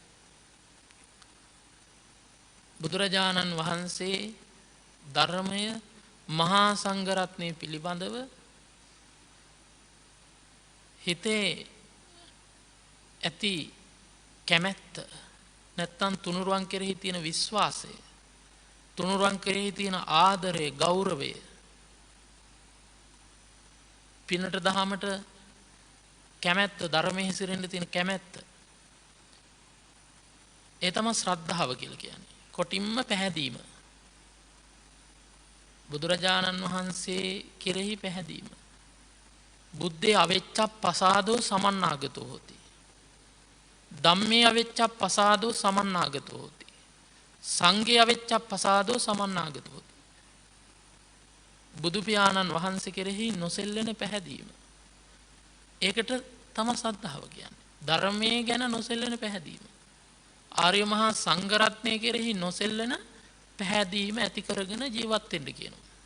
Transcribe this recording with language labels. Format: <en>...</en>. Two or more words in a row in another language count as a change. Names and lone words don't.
<si>බුදුරජාණන් වහන්සේ ධර්මය මහා සංඝරත්නය පිළිබඳව හිතේ ඇති කැමැත්ත නැත්තම් තුනුරුවන් කෙරෙහි තියෙන විශ්වාසය, තුනුරුවන් කෙරෙහි තියෙන ආදරය, ගෞරවය පිනට දහමට කැමැත්ත, ධර්මයේ හැසිරෙන්න තියෙන කැමැත්ත. ඒ තමයි ශ්‍රද්ධාව කියලා කියන්නේ. කොටින්ම පැහැදීම. බුදුරජාණන් වහන්සේ කෙරෙහි පැහැදීම.</si> <pi>බුද්ධේ අවෙච්ඡප්පසාදෝ සමන්නාගතෝ හොති. ධම්මේ අවෙච්ඡප්පසාදෝ සමන්නාගතෝ හොති. සංඝේ අවෙච්ඡප්පසාදෝ සමන්නාගතෝ හොති.</pi> <si>බුදු පියාණන් වහන්සේ කෙරෙහි නොසෙල්ලෙන පැහැදීම. ඒකට තමයි ශ්‍රද්ධාව කියන්නේ. ධර්මයේ ගැන නොසෙල්ලෙන පැහැදීම. ආර්ය මහා සංඝ රත්නය කෙරෙහි නොසෙල්ලෙන පැහැදීම ඇති කරගෙන ජීවත් වෙන්න කියනවා.</si>